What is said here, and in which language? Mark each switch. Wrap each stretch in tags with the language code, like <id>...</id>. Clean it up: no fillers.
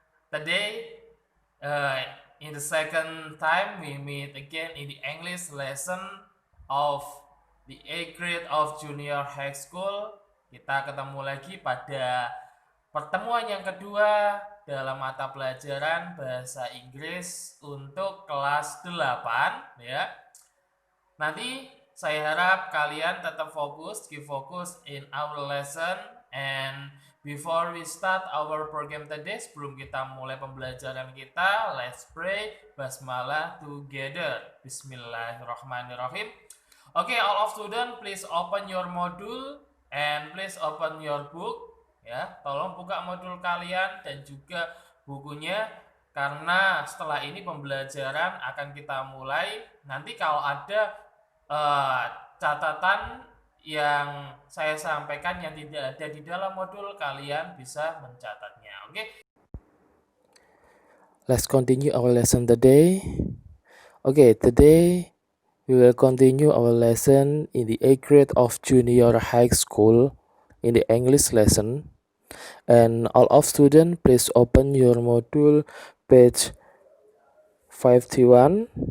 <en>Today, uh, in the second time, we meet again in the English lesson of the 8th grade of junior high school.</en> <id>Kita ketemu lagi pada pertemuan yang kedua dalam mata pelajaran bahasa Inggris untuk kelas 8 ya. Nanti saya harap kalian tetap fokus,</id> <en>keep focus in our lesson. And before we start our program today,</en> <id>sebelum kita mulai pembelajaran kita,</id> <en>let's pray basmalah together.</en> <ar>Bismillahirrahmanirrahim.</ar> <en>Okay, all of student, please open your module and please open your book.</en> <id>Ya, tolong buka modul kalian dan juga bukunya karena setelah ini pembelajaran akan kita mulai. Nanti kalau ada catatan yang saya sampaikan yang tidak ada di dalam modul, kalian bisa mencatatnya. Oke?</id> <en>Let's continue our lesson today. Okay, today we will continue our lesson in the 8th grade of junior high school in the English lesson. And all of students, please open your module page 51.</en>